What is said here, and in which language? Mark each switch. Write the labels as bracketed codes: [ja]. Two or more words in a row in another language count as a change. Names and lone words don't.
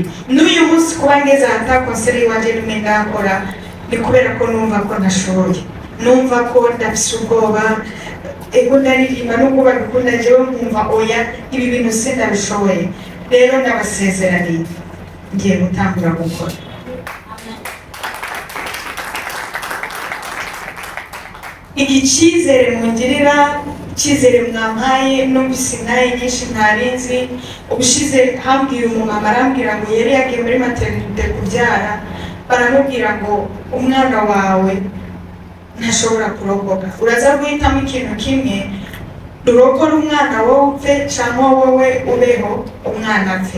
[rn] N'uyu munsi kuba ngeze ahata konseri wanje rimwe ngakora, ni kubera ko numva ko ntashoboye, numva ko ndafise ubwoba, ego ndaririmba nubwo babikunda jewe nkumva oya ibi bintu sindabishoboye. Rero ndabasezeraniye ngiye gutangura gukora. Igicizere mungirira, icyizere mwampaye, numvise intaye nyinshi ntarinzi. Ubushize hambwiye umumama arambwira ngo yari yagiye muri maternité kubyara, baramubwira ngo umwana wawe ntashobora kurokoka, uraza guhitamo ikintu kimwe, urokora umwana wowe upfe cyangwa wowe ubeho umwana apfe.